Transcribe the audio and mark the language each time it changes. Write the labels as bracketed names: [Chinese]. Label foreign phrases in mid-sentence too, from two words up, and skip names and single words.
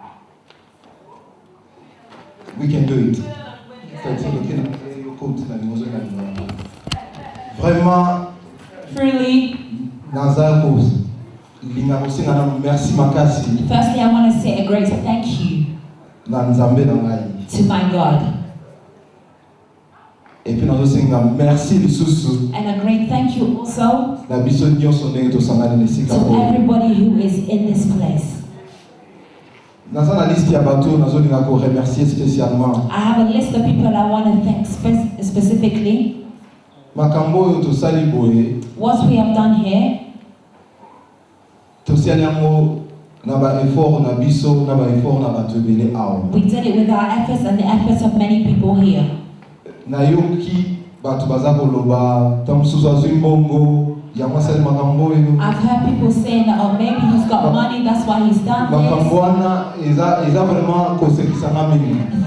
[English] We can do it. Vraiment, Truly, firstly, I want to say a great thank you to my God. [French] Et puis nous aussi merci lisusu. [English] And a great thank you also [Lingala] Na biso nyonso ndenge tosangani na esika [English] to everybody who is in this place. [Lingala] Naza na liste ya bato nazolinga ko [French] remercier spécialement. [English] I have a list of people I want to thank specifically. [Lingala] Makambo oyo tosali boye. [English] What we have done here. [Lingala] Tosali yango na ba effort na biso na ba effort na bato ebele awa. [English] We did it with our efforts and the efforts of many people here. [Lingala] Nayoki [English] I've heard people saying that, oh, maybe he's got money, that's why he's done this.